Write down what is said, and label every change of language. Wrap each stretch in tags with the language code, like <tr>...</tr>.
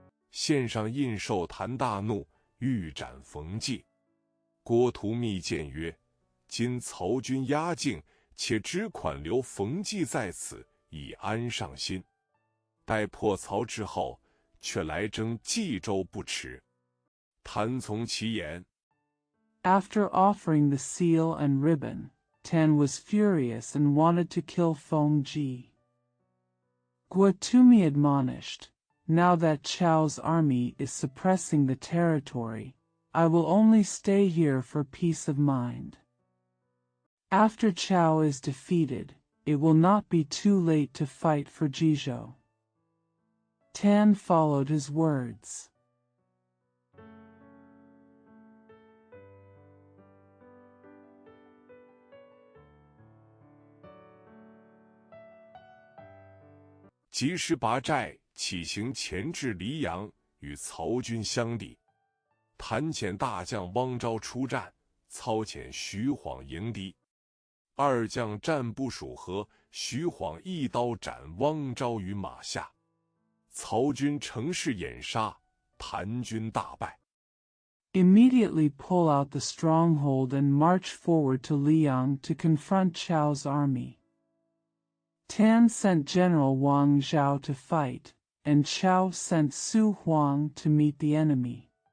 <zh>献上印绶，谭大怒，欲斩冯骥。郭图密谏曰：“今曹军压境，且只款留冯骥在此，以安上心。待破曹之后，却来征冀州不迟。” 谭从其言。</zh> <en>After offering the seal and ribbon, Tan was furious and wanted to kill Feng Ji. Guatumi admonished, "Now that Chao's army is suppressing the territory, I will only stay here for peace of mind. After Chao is defeated, it will not be too late to fight for Jizhou." Tan followed his words.</en> <zh>及时拔寨，起行前至黎阳，与曹军相抵。谭遣大将汪昭出战，操遣徐晃迎敌。二将战不数合，徐晃一刀斩汪昭于马下。曹军乘势掩杀，谭军大败。</zh> <en>Immediately pull out the stronghold and march forward to Liang to confront Chao's army. Tan sent General Wang Zhao to fight, and Chao sent Su Huang to meet the enemy.</en>